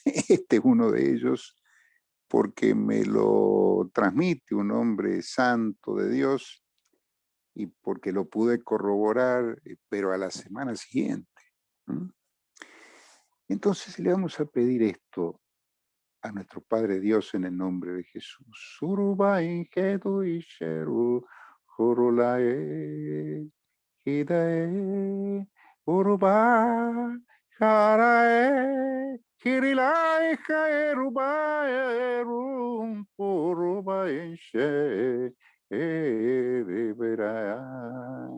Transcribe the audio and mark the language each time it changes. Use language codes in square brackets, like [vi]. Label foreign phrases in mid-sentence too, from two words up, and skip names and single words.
[es] Este es uno de ellos porque me lo transmite un hombre santo de Dios y porque lo pude corroborar, pero a la semana siguiente. Entonces le vamos a pedir esto a nuestro Padre Dios en el nombre de Jesús. Surubain kedu isheru, jurulae, hidae, uruba, jarae, kirilae, jaerubae, rum, urubain she, eribera.